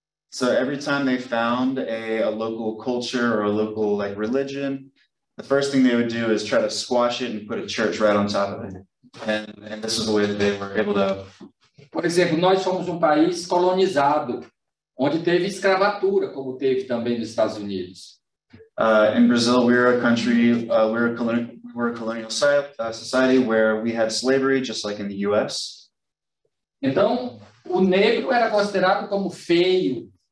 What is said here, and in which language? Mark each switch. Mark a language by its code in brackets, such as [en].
[en] So every time they found a local culture or a local like religion, the first thing they would do is try to squash it and put a church right on top of it. And this is the way that they were able to. [pt] Por exemplo, nós somos um país colonizado, onde teve escravatura, como teve também nos Estados Unidos. [en] In Brazil, we're a country, we're a colonial society where we had slavery, just like in the U.S. [pt] Então, o negro era considerado como feio.